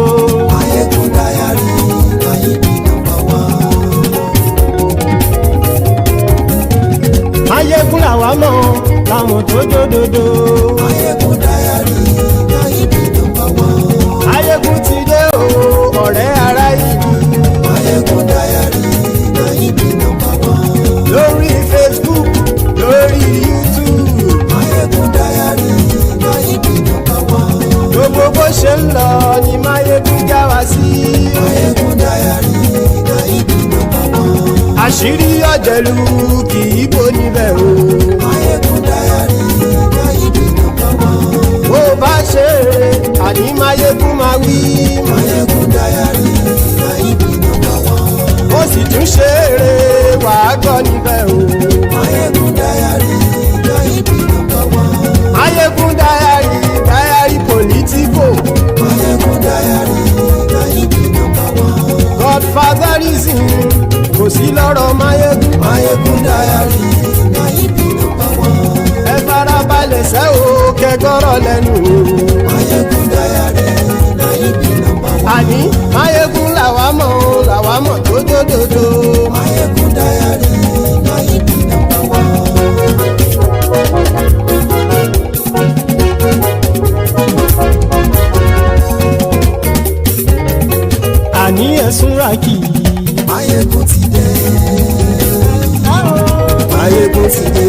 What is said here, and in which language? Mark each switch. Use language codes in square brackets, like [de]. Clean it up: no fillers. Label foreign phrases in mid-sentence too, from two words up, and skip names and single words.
[pcm] Mayegun diary na he be number one. [yo] Mayegun làwa mọ̀ làmọ̀ tó dòdòdò. [pcm] Mayegun diary na he be number one. [yo] Mayegun ti dé o ọ̀rẹ́ ara ìlú. [pcm] Mayegun diary na he be number one. [yo] Lórí Facebook, lórí YouTube. [pcm] Mayegun diary na he be number one. [yo] Gbogbo bó ṣe ń lọ ni Mayegun já wa sí. [pcm] Mayegun diary na he be number one. [yo] Àṣírí ọ̀jẹ̀lú kì í bò níbẹ̀ o. [pcm] Mayegun diary na he be number one. [yo] Bó bá ṣe eré àní Mayegun máa wí. [pcm] Mayegun diary na he be number one. [yo] Ó sì tún ṣe eré wàá gbọ́ níbẹ̀ o. [pcm] Mayegun diary na he be number one. Mayegun diary politico. Mayegun diary na he be number one. [yo] Godfatherism kò sí lọ́rọ̀ Mayegun. [pcm] Mayegun diary na he be number one. [yo] Ẹ farabalẹ̀ sẹ́ o kẹgọ́rọ̀ lẹ́nu o. [pcm] Mayegun diary na he be number one. [yo] Àní Mayegun làwa mọ̀ tó dòdòdò. [pcm] Mayegun diary na he be number one. [yo] Àní ẹ̀sùn ràkì. Mayegun ti dé. Mayegun ti dé.